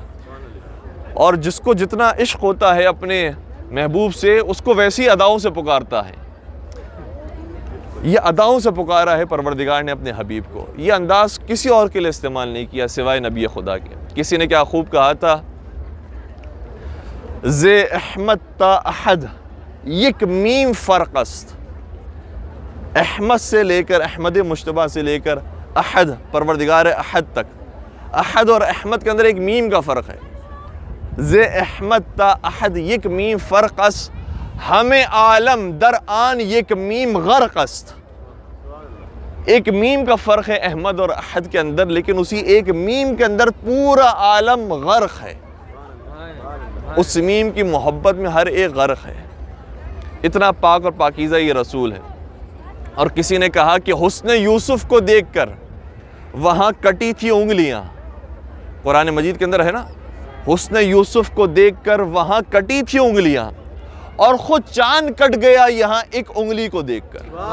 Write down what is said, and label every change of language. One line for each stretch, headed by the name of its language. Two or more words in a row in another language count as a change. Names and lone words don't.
Urdu: اور جس کو جتنا عشق ہوتا ہے اپنے محبوب سے، اس کو ویسی اداؤں سے پکارتا ہے۔ یہ اداؤں سے پکارا ہے پروردگار نے اپنے حبیب کو، یہ انداز کسی اور کے لیے استعمال نہیں کیا سوائے نبی خدا کے۔ کسی نے کیا خوب کہا تھا،
Persian: ز احمد تا احد یک میم فرق است،
Urdu: احمد سے لے کر، احمد مجتبیٰ سے لے کر احد، پروردگار احد تک، احد اور احمد کے اندر ایک میم کا فرق ہے۔
Persian: ز احمد تا احد یک میم فرق است، ہمیں عالم در آن یک میم غرق است۔
Urdu: ایک میم کا فرق ہے احمد اور احد کے اندر، لیکن اسی ایک میم کے اندر پورا عالم غرق ہے۔ اس میم کی محبت میں ہر ایک غرق ہے۔ اتنا پاک اور پاکیزہ یہ رسول ہے۔ اور کسی نے کہا کہ حسن یوسف کو دیکھ کر وہاں کٹی تھی انگلیاں، قرآن مجید کے اندر ہے نا، حسن یوسف کو دیکھ کر وہاں کٹی تھی انگلیاں، اور خود چاند کٹ گیا یہاں ایک انگلی کو دیکھ کر۔